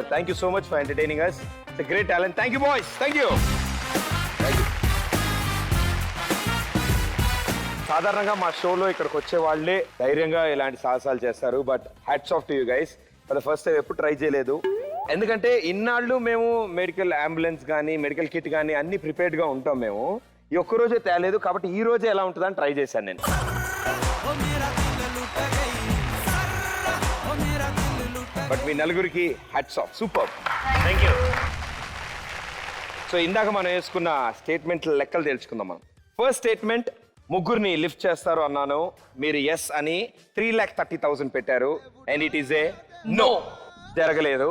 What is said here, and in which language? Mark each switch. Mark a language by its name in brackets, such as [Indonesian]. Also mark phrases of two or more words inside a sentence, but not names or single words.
[English] Thank you so much for entertaining us. It's a great talent. Thank you, boys. Thank you. Thank you. [Telugu] సాధారణంగా మా షోలో ఇక్కడికి వచ్చే వాళ్ళే ధైర్యంగా ఇలాంటి సాహసాలు చేస్తారు [English] but hats off to you guys for the first time [Telugu] ఎప్పుడు ట్రై చేయలేదు ఎందుకంటే ఇన్నాళ్ళు మేము [English] medical ambulance [Telugu] కానీ [English] medical kit [Telugu] కానీ అన్ని ప్రిపేర్డ్గా ఉంటాం మేము ఈ ఒక్క రోజే తేలేదు కాబట్టి ఈ రోజే ఎలా ఉంటుందని ట్రై చేశాను నేను [Hindi] ओ मेरा दिल लुट गई ओ मेरा दिल लुट [Telugu] బట్ మీ నలుగురికి [English] hats off, [Telugu] సూపర్. [English] thank you. [Telugu] సో ఇందాక మనం వేసుకున్న స్టేట్మెంట్ల లెక్కలు తెలుసుకుందాం మనం. [English] first statement, [Telugu] ముగ్గురిని లిఫ్ట్ చేస్తారు అన్నాను, మీరు ఎస్ అని 3,30,000 పెట్టారు, [English] and it is a no, [Telugu] జరగలేదు.